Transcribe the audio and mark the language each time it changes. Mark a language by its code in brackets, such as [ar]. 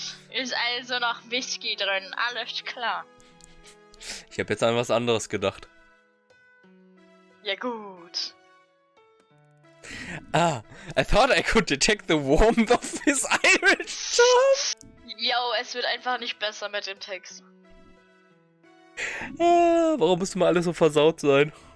[de] Ist also noch Whisky drin, alles klar. Ich habe jetzt an was anderes gedacht. Ja gut. [en] Ah, I thought I could detect the warmth of his Irish tongue. [de] Yo, es wird einfach nicht besser mit dem Text. Ah, warum muss immer alles so versaut sein?